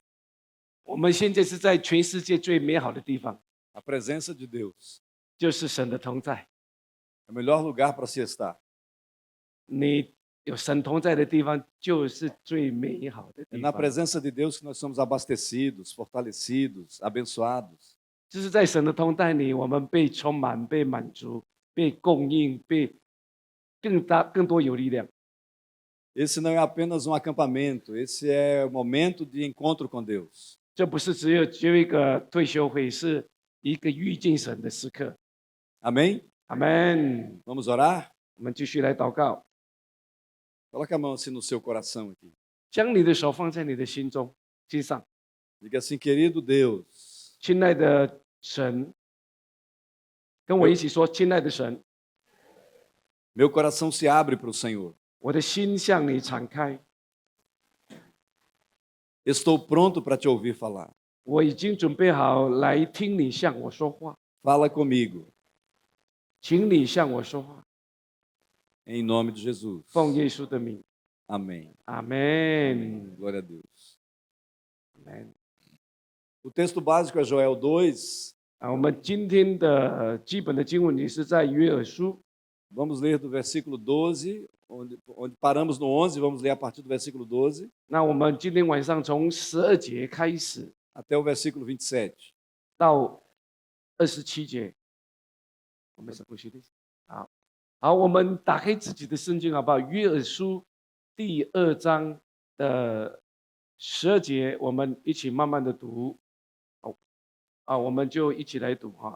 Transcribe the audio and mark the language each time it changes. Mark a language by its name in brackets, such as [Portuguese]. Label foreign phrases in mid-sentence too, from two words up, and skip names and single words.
[Chinese] 我们现在是在全世界最美好的地方， [Portuguese] a presença de Deus. [Chinese] 就是神的同在。 [Portuguese] É o melhor lugar para se estar. [Chinese] 你有神同在的地方，就是最美好的 [Portuguese] É [Chinese] 地 [Portuguese] na [Chinese] 方。 [Portuguese] presença de Deus que nós somos abastecidos, fortalecidos, abençoados. [Chinese] 就是在神的同在里，我们被充满、被满足、被供应、被更多有力量。 [Portuguese] Esse não é apenas um acampamento, esse é o momento de encontro com Deus. [Chinese] 这不是只有一个退休会，是一个遇见神的时刻。 [Portuguese] Amém? [Chinese] 阿门。 [Portuguese] Vamos orar? [Chinese] 我们继续来祷告， [Portuguese] Coloca a mão assim no seu coração aqui. [Chinese] 将你的手放在你的心上。 [Portuguese] Diga assim, querido Deus, [Chinese] 亲爱的神，跟我一起说，亲爱的神， [Portuguese] meu coração se abre para o Senhor. [Chinese] 我的心向你敞开， [Portuguese] Estou pronto para te ouvir falar. [Chinese] 我已经准备好来听你向我说话， [Portuguese] Fala comigo, [Chinese] 请你向我说话， [Portuguese] em nome de Jesus. [Chinese] 奉耶稣的名， [Portuguese] Amém. [Chinese] 阿门， [Portuguese] Glória a Deus. [Chinese] 阿门。 [Portuguese] O texto básico é Joel 2. [Chinese] 我们今天的基本的经文也是在约珥书， [Portuguese] Vamos ler do versículo 12, onde paramos no 11, vamos ler a partir do versículo 12 [Chinese] 那我们今天晚上从12节开始 [Portuguese] até o versículo 27. [Chinese] 到27节，我们是不学的。好，我们打开自己的圣经好不好？约珥书第2章的12节，我们一起慢慢的读。我们就一起来读哈。